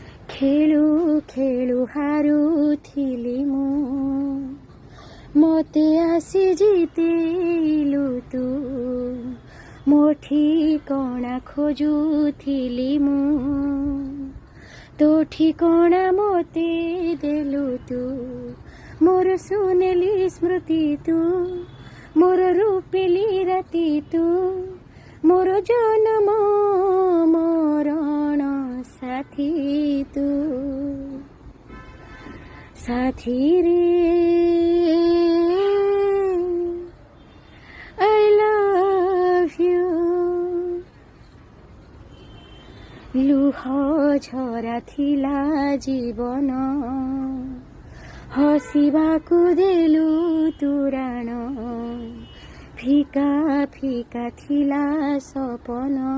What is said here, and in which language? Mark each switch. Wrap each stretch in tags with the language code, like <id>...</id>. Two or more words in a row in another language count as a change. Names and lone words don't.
<or>ଖେଳୁ ଖେଳୁ ହାରୁଥିଲି ମୁଁ ମୋତେ ଆସି ଜିତେଇଲୁ ତୁ ମୋ ଠିକଣା ଖୋଜୁଥିଲି ମୁଁ ତୋ ଠିକଣା ମୋତେ ଦେଲୁ ତୁ ମୋର ସୁନେଲି ସ୍ମୃତି ତୁ ମୋର ରୂପେଲି ରାତି ତୁ ମୋର ଜନମ ମରଣ ସାଥୀ ତୁ ସାଥୀ ରେ</or> <en>I love you</en> <or>ଲୁହ ଝରା ଥିଲା ଜୀବନ ହସିବାକୁ ଦେଲୁ ତୁରାଣ ଫିକା ଫିକା ଥିଲା ସପନ</or>